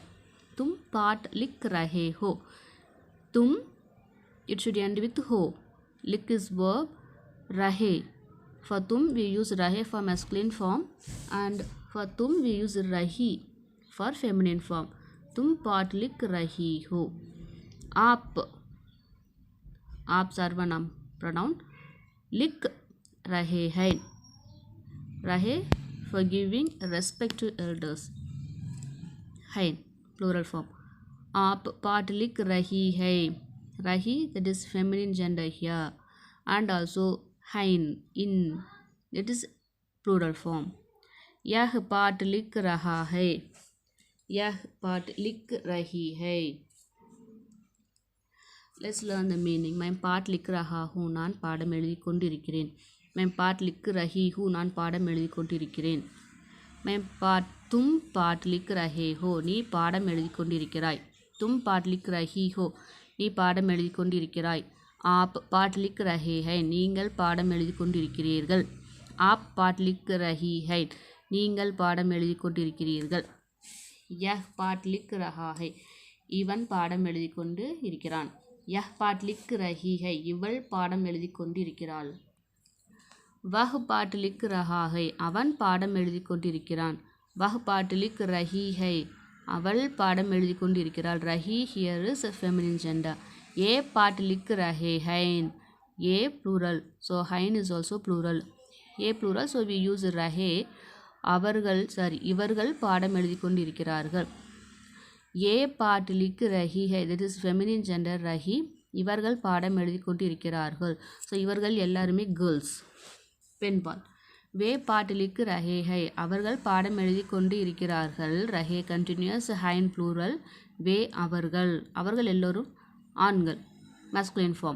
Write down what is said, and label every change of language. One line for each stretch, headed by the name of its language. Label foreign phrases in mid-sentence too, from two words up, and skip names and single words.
Hindi: तुम पाठ लिख रहे हो.
English: Tum, it should end with ho. Lik is verb, rahe. For tum we use rahe for masculine form, and for tum we use rahi for feminine form.
Hindi: तुम पाठ लिख रही हो. आप, आप सर्वनाम pronoun. लिख रहे है.
English: Rahe for giving respect to elders. Hai, plural form.
Hindi: आप पाठ लिख रही है.
English: Rahi, that is feminine gender here. And also hain, in, that is plural form.
Hindi: यह पाठ लिख रहा है। यह पाठ लिख रही है.
English: Let's learn the meaning.
Hindi: मैं पाठ लिख रहा हूँ,
Tamil: நான் பாடம் எழுதிக் கொண்டிருக்கிறேன்.
Hindi: मैं पाठ लिख रही हूँ,
Tamil: நான் பாடம் எழுதிக் கொண்டிருக்கிறேன்.
Hindi: मैं तुम पाठ लिख रहे हो,
Tamil: நீ பாடம் எழுதிக் கொண்டிருக்கிறாய்.
Hindi: तुम पाठ लिख रही हो,
Tamil: நீ பாடம் எழுதிக் கொண்டிருக்கிறாய்.
Hindi: आप पाठ लिख रहे हैं,
Tamil: நீங்கள் பாடம் எழுதிக் கொண்டிருக்கிறீர்கள்.
Hindi: आप पाठ लिख रही है,
Tamil: நீங்கள் பாடம் எழுதிக் கொண்டிருக்கிறீர்கள்.
Hindi: यह पाठ लिख रहा है,
Tamil: இவன் பாடம் எழுதிக் கொண்டு இருக்கிறான்.
Hindi: यह पाठ लिख रही है,
Tamil: இவள் பாடம் எழுதிக் கொண்டிருக்கிறாள்.
Hindi: वह पाठ लिख रहा है,
Tamil: அவன் பாடம் எழுதிக் கொண்டிருக்கிறான்.
Hindi: वह पाठ लिख रही है,
Tamil: அவள் பாடம் எழுதிக் கொண்டிருக்கிறாள்.
English: रही here is a feminine gender.
Hindi: ये पाठ लिख रहे हैं, ये
English: plural, so hain is also plural. ये plural, so we use रहे.
Tamil: அவர்கள் இவர்கள் பாடம் எழுதிக் கொண்டிருக்கிறார்கள்.
Hindi: ये पाठ लिख रही है,
English: that is feminine gender रही.
Tamil: இவர்கள் பாடம் எழுதி கொண்டு இருக்கிறார்கள். ஸோ இவர்கள் எல்லாருமே கேர்ள்ஸ், பெண்பால்.
Hindi: वे पाठ लिख रहे है,
Tamil: அவர்கள் பாடம் எழுதி கொண்டு இருக்கிறார்கள்.
English: ரஹே கண்டினியூஸ், ஹைன் ப்ளூரல்.
Tamil: வே அவர்கள், அவர்கள் எல்லோரும் ஆண்கள்,
English: masculine form.